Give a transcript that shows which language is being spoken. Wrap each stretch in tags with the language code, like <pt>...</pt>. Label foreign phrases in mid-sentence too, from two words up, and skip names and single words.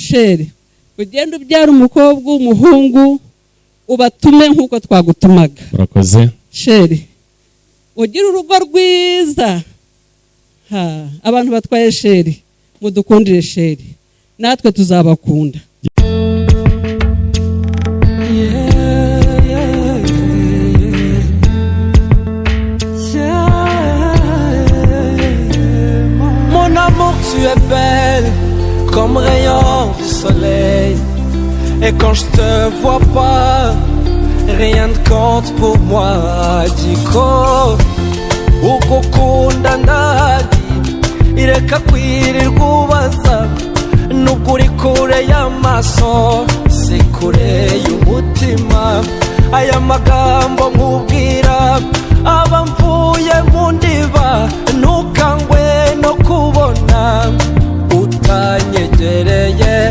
<rw>sheri ugenda ubyara umukobwa umuhungu ubatume nkuko twagutumaga. Murakoze. Sheri ugira urugo rwiza. Abantu batwaye sheri mudukundire sheri natwe tuzabakunda.</rw> <fr>Mon amour, tu es belle comme rayon du soleil. Et quand je te vois pas, rien ne compte pour moi.</fr> <rw>Diko ukukunda ndadi ireka kwirirwa ubaza nukuri kure y'amaso si kure y'umutima. Aya magambo nkubwira aba mvuye mu ndiba ntukangwe no kubona utanyegereye.</rw>